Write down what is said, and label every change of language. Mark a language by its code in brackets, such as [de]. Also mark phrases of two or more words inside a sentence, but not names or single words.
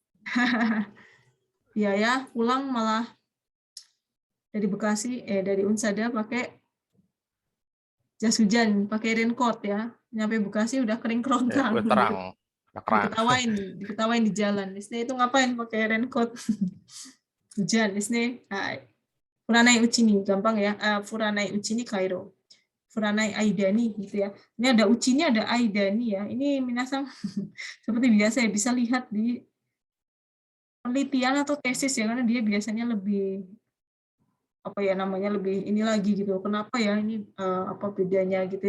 [id] Iya ya, pulang malah dari Bekasi, dari Unsada pakai jas hujan, pakai raincoat ya. Nyampe Bekasi udah kering kerontang. Terang. Diketawain di jalan. Disini itu ngapain pakai raincoat? Hujan. Disini [ja] 降らないうちに, [id] gampang ya. [ja] 降らないうちに帰ろう。降らない間に [id] gitu ya. Ini ada Uchini, ada Aidani ya. Ini minasang seperti biasa ya, bisa lihat di penelitian atau tesis ya, karena dia biasanya lebih apa ya namanya lebih ini lagi gitu. Kenapa ya ini apa bedanya gitu ya?